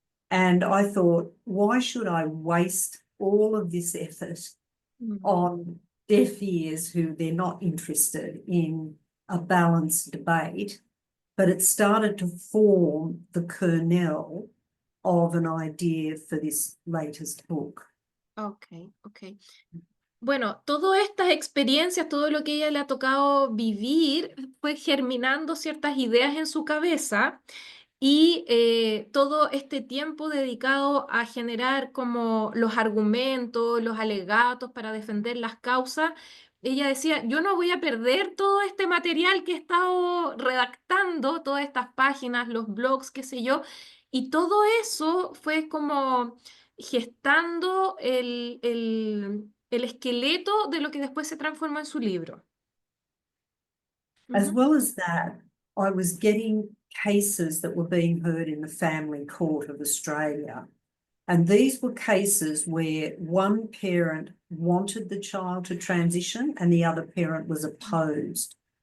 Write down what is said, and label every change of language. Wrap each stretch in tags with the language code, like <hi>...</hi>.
<en>And I thought, why should I waste all of this effort on deaf ears who they're not interested in a balanced debate? But it started to form the kernel of an idea for this latest book. Okay, okay.</en> <es>Bueno, todas estas experiencias, todo lo que ella le ha tocado vivir, fue germinando ciertas ideas en su cabeza. Y todo este tiempo dedicado a generar como los argumentos, los alegatos para defender las causas, ella decía, yo no voy a perder todo este material que he estado redactando, todas estas páginas, los blogs, qué sé yo, y todo eso fue como gestando el esqueleto de lo que después se transformó en su libro.</es> <en>As Ujú. well as that, I was getting cases that were being heard in the Family Court of Australia. And these were cases where one parent wanted the child to transition and the other parent was opposed.</en>